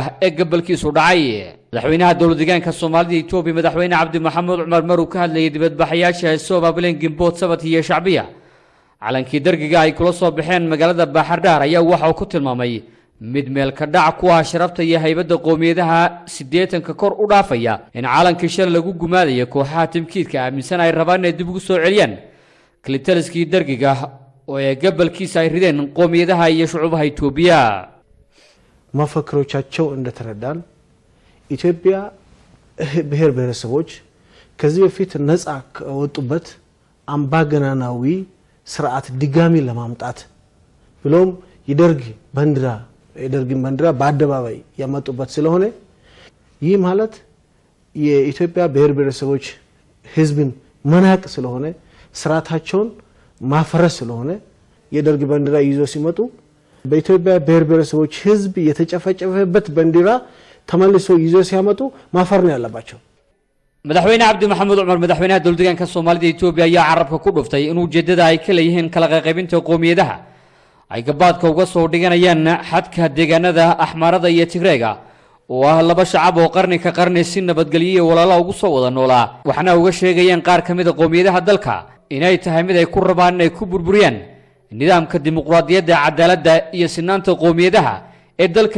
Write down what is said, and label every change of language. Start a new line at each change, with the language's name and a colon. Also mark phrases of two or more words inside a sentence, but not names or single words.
Somali: ee gobolkiisu dhacay madaxweynaha dowladdeegaanka Soomaalida Itoobiya madaxweyne Cabdi Maxamed Cumar maruu ka hadlayay dibadbaxayaasha soo abaabuleen Gimbood Sabat iyo shacbiya calankii dargiga ay kula soo baxeen magaalada Baxardhaar ayaa waxa uu ku tilmaamay mid meel ka dhac ku ah sharafta iyo haybadda qoomiyadaha 80 kor u dhaafaya in calankii shal lagu gumaadayo kooxaha timkiidka aaminsan ay rabaan inay dib ugu soo celiyaan klitaliskii dargiga oo ay gobolkiisa ay rideen qoomiyadaha iyo shucuubaha Itoobiya
Amharic: መፈክሮቻቸው እንደተረዳን ኢትዮጵያ ብሔር ብሔረሰቦች ከዚህ በፊት ነፃ ወጡበት አምባገነናዊ ስርዓት ድጋሚ ለማምጣት ብሎም ይደርግ ባንዲራ በአደባባይ ያመጡበት ስለሆነ ይህ ማለት የኢትዮጵያ ብሔር ብሔረሰቦች ህዝብን መናቅ ስለሆነ ስርዓታቸውን ማፈረስ ስለሆነ የደርግ ባንዲራ ይዞ ሲመጡ በኢትዮጵያ ብሔር ብሔረሰቦች ህዝብ የተጨፈጨፈበት ባንዲራ ተመልሶ ይዞ ሲያመጡ ማፈር ነው ያለባቸው
Somali: madaxweyne Cabdi Maxamed Cumar madaxweynaha dowladdeegaanka Soomaalida Itoobiya ayaa carabka ku dhuftay inuu ujeedada ay ka leeyihiin kala qaybinta qoomiyadaha ay gabaadka uga soo dhiganayaan xadka deegaanada Axmarada iyo Tigreega oo ah laba shacab oo qarni ka qarni si nabadgelyo walaalo ugu soo wada noolaa waxna uga sheegayaan qaar kamid ah qoomiyadaha dalka inay tahay mid ay ku rabaan inay ku burburiyaan nidaamka dimuqraadiyadda cadaaladda iyo sinaanta qoomiyadaha ee dalkan